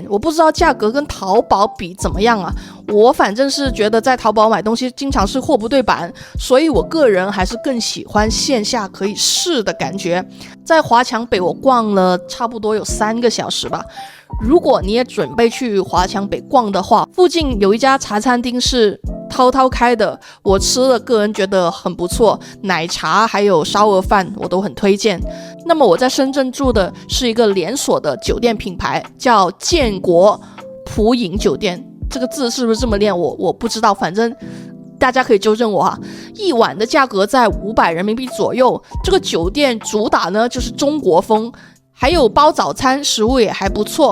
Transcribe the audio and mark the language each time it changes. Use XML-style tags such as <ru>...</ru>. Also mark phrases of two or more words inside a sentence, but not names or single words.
<zh>我不知道價格跟淘寶比怎麼樣啊，我反正是覺得在淘寶買東西經常是貨不對版，所以我個人還是更喜歡線下可以試的感覺。在華強北我逛了差不多有3個小時吧。如果你也準備去華強北逛的話，附近有一家茶餐廳是滔滔開的，我吃了個人覺得很不錯，奶茶還有燒鵝飯我都很推薦。那麼我在深圳住的是一個連鎖的酒店品牌，叫建國普影酒店。这个字是不是这么念，我不知道，反正大家可以纠正我哈。一晚的价格在500人民币左右，这个酒店主打呢就是中国风，还有包早餐，食物也还不错。</zh>